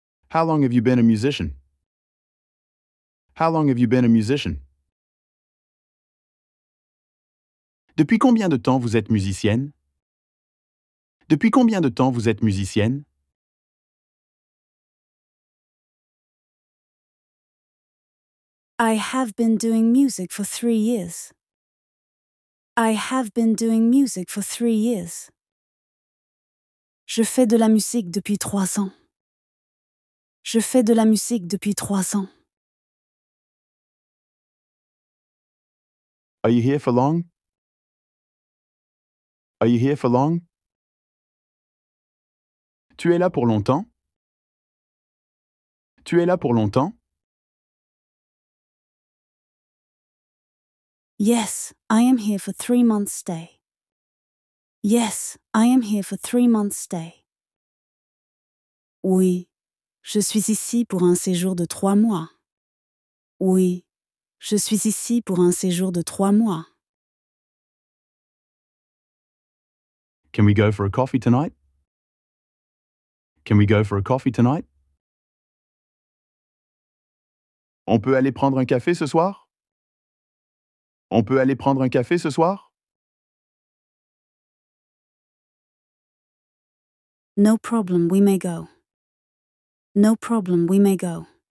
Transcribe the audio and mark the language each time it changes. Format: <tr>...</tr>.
<en>How long have you been a musician? How long have you been a musician?</en> <fr>Depuis combien de temps vous êtes musicienne? Depuis combien de temps vous êtes musicienne?</fr> <en>I have been doing music for 3 years. I have been doing music for 3 years.</en> <fr>Je fais de la musique depuis 3 ans. Je fais de la musique depuis 3 ans.</fr> <en>Are you here for long? Are you here for long?</en> <fr>Tu es là pour longtemps? Tu es là pour longtemps?</fr> <en>Yes, I am here for 3 months stay. Yes, I am here for 3 months stay.</en> <fr>Oui, je suis ici pour un séjour de 3 mois. Oui, je suis ici pour un séjour de 3 mois.</fr> <en>Can we go for a coffee tonight? Can we go for a coffee tonight?</en> <fr>On peut aller prendre un café ce soir? On peut aller prendre un café ce soir?</fr> <en>No problem, we may go. No problem, we may go.</en>